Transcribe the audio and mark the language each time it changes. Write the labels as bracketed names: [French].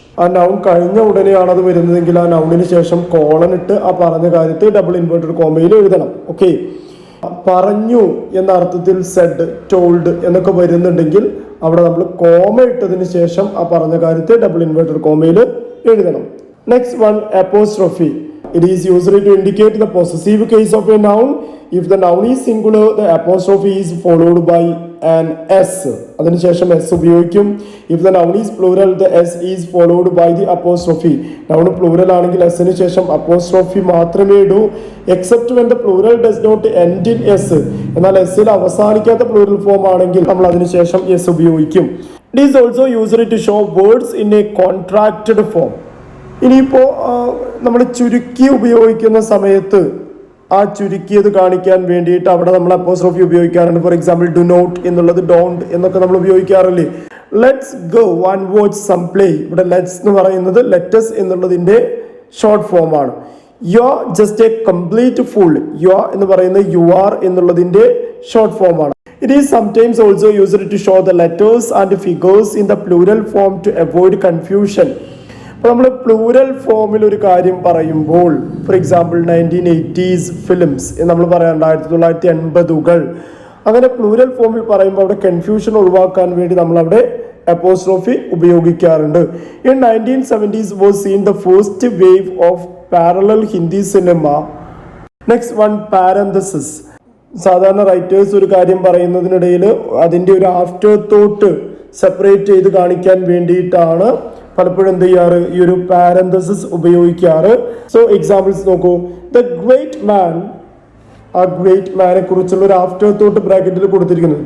[Malayalam] ആ നൗൺ കഴിഞ്ഞ ഉടനെയാണ് അത് വരുന്നതെങ്കിൽ ആ നൗണിന് ശേഷം കോളൻ ഇട്ട് ആ പറഞ്ഞ കാര്യത്തെ ഡബിൾ ഇൻവേർട്ടഡ് കോമയിൽ എഴുതണം. ഓക്കെ, പറഞ്ഞു എന്ന അർത്ഥത്തിൽ സെഡ്, ടോൾഡ് എന്നൊക്കെ വരുന്നുണ്ടെങ്കിൽ അവിടെ നമ്മൾ കോമ ഇട്ടതിന് ശേഷം ആ പറഞ്ഞ കാര്യത്തെ ഡബിൾ ഇൻവേർട്ടഡ് കോമയിൽ എഴുതണം. [English] Next one, apostrophe. It is used to indicate the possessive case of a noun. If the noun is singular, the apostrophe is followed by an S. [Malayalam] അതിനുശേഷം S ഉപയോഗിക്കും. [English] If the noun is plural, the S is followed by the apostrophe. [Malayalam] Noun plural ആണെങ്കിൽ S ന് ശേഷം apostrophe മാത്രമേ ഇടൂ. [English] Except when the plural does not end in S. [Malayalam] എന്നാൽ S ൽ അവസാനിക്കാത്ത plural form ആണെങ്കിൽ നമ്മൾ അതിനുശേഷം S ഉപയോഗിക്കും. [English] It is also used to show words in a contracted form. [Malayalam] ഇനിയിപ്പോൾ നമ്മൾ ചുരുക്കി ഉപയോഗിക്കുന്ന സമയത്ത് ആ ചുരുക്കിയത് കാണിക്കാൻ വേണ്ടിയിട്ട് അവിടെ നമ്മൾ അപ്പോസ്ട്രോഫി ഉപയോഗിക്കാറുണ്ട്. ഫോർ എക്സാമ്പിൾ, ഡു നോട്ട് എന്നുള്ളത് ഡോണ്ട് എന്നൊക്കെ നമ്മൾ ഉപയോഗിക്കാറില്ലേ. [English] Let's go and watch some play. [Malayalam] ഇവിടെ ലെറ്റ്സ് എന്ന് പറയുന്നത് ലെറ്റസ് എന്നുള്ളതിൻ്റെ ഷോർട്ട് ഫോം ആണ്. [English] You are just a complete fool. [Malayalam] You are എന്ന് പറയുന്നത് യു ആർ എന്നുള്ളതിൻ്റെ ഷോർട്ട് ഫോം ആണ്. [English] It is sometimes also used to show the letters and figures in the plural form to avoid confusion. [Malayalam] അപ്പോൾ നമ്മൾ plural ഫോമിൽ ഒരു കാര്യം പറയുമ്പോൾ, ഫോർ എക്സാമ്പിൾ 1980s ഫിലിംസ് എന്ന് നമ്മൾ പറയാം, 1980s അങ്ങനെ പ്ലൂരൽ ഫോമിൽ പറയുമ്പോൾ അവിടെ കൺഫ്യൂഷൻ ഒഴിവാക്കാൻ വേണ്ടി നമ്മൾ അവിടെ അപ്പോസ്ട്രോഫി ഉപയോഗിക്കാറുണ്ട്. [English] In 1970s was seen the first wave of parallel Hindi cinema. Next one, parenthesis. [Malayalam] സാധാരണ റൈറ്റേഴ്സ് ഒരു കാര്യം പറയുന്നതിനിടയിൽ അതിൻ്റെ ഒരു ആഫ്റ്റർ തോട്ട് സെപ്പറേറ്റ് ചെയ്ത് കാണിക്കാൻ വേണ്ടിയിട്ടാണ് പലപ്പോഴും എന്ത് ചെയ്യാറ് ഈ ഒരു പാരന്തസിസ് ഉപയോഗിക്കാറ്. സോ എക്സാമ്പിൾസ് നോക്കൂ. ദ ഗ്രേറ്റ് മാൻ, ആ ഗ്രേറ്റ് മാനെ കുറിച്ചുള്ള ഒരു ആഫ്റ്റർ തോട്ട് ബ്രാക്കറ്റിൽ കൊടുത്തിരിക്കുന്നു.